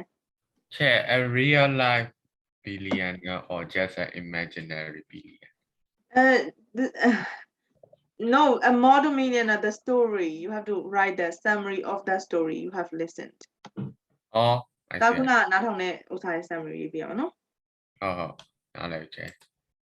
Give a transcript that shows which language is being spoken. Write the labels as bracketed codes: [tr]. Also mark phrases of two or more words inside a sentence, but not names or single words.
[en] Chair, a real life billionaire or just an imaginary billionaire? No, a model millionaire, the story. You have to write the summary of that story you have listened. Oh, I [my] ဒါ [en] see. [my] ခုနနားထောင်တဲ့ဥစ္စာရဲ့ summary ရေးပြအောင်နော် ဟုတ်ဟုတ်နားလည်ပြီ